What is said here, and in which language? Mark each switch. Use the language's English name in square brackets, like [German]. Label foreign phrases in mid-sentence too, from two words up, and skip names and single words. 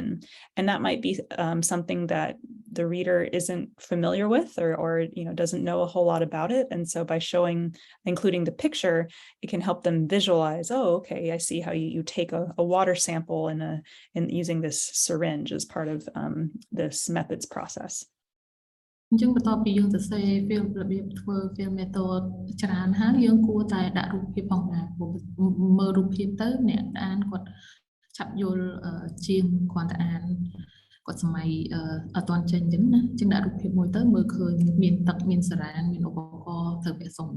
[English] And that might be something that the reader isn't familiar with or doesn't know a whole lot about it. And so by including the picture, it can help them visualize, oh, okay, I see how you take a water sample in using this syringe as part of this methods process. [Khmer] អញ្ចឹងបន្ទាប់ពីយើងសរសេរ field របៀបធ្វើ [English] field method [Khmer] ច្រើនហើយយើងគួរតែដាក់រូបភាពផងដែរមើលរូបភាពទៅអ្នកអានគាត់ឆាប់យល់ជាងគ្រាន់តែអា នគាត់សម័យអត់ទាន់ចេញអញ្ចឹងណាអញ្ចឹងដាក់រូបភាពមួយទៅមើលឃើញមានទឹកមានសារ៉ាងមានឧបករណ៍ត្រូវពាក់សំដៃ